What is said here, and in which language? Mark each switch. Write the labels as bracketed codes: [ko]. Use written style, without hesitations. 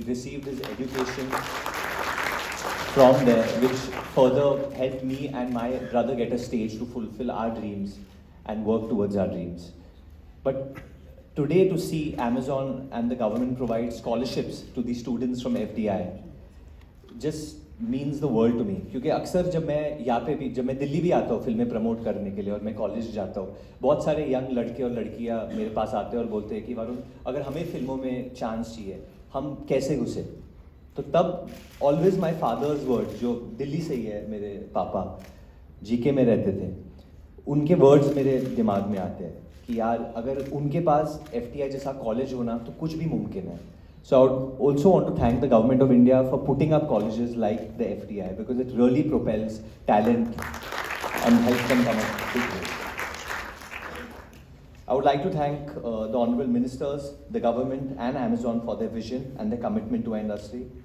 [en] He received his education from there, which further helped me and my brother get a stage to fulfill our dreams and work towards our dreams. But today to see Amazon and the government provide scholarships to the students from FTI just means the world to me. [hi] क्योंकि अक्सर जब मैं यहाँ पे भी जब मैं दिल्ली भी आता हूँ फिल्में प्रमोट करने के लिए और मैं कॉलेज जाता हूँ बहुत सारे यंग लड़के और लड़कियाँ मेरे पास आते हैं और बोलते हैं कि वरुण अगर हमें फिल्मों में चांस चाहिए हम कैसे घुसे तो तब [en] always my father's word [hi] जो दिल्ली से ही है मेरे पापा जीके में रहते थे उनके वर्ड्स मेरे दिमाग में आते हैं कि यार अगर उनके पास FTI जैसा कॉलेज होना तो कुछ भी मुमकिन है. [en] So I would also want to thank the government of India for putting up colleges like the FTI because it really propels talent and helps them come up big ways. I would like to thank the honorable ministers, the government and Amazon for their vision and their commitment to our industry.